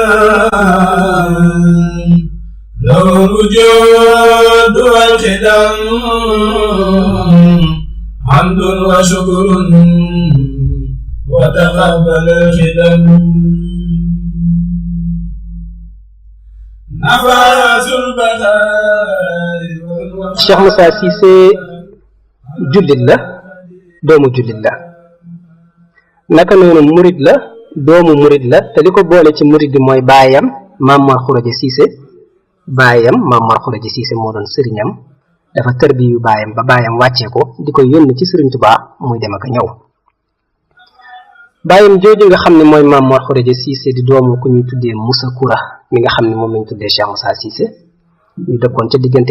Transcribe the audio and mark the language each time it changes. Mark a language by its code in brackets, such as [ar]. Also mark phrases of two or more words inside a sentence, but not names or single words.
[ar] له الوجود والخدم حمد وشكر وتقبل الخدم نفاس البقاء [wo] Cheikh Moussa Cisse jullit la doomu jullit la naka noonu murid la doomu murid la te li ko boole ci murid bi mooy baayam Maam Mor Khourédia Cissé baayam Maam Mor Khourédia Cissé moo doon sëriñam dafa tërbiyu baayam ba baayam wàccee ko di ko yónni ci Sëriñ Tuubaa muy dem ak ñëw baayam jooju nga xam ne mooy Maam Mor Khourédia Cissé di doomu ku ñuy tuddee Moussa Koura mi nga xam ne moom lañ tuddee Cheikh Moussa Cissé ñu dëkkoon ca diggante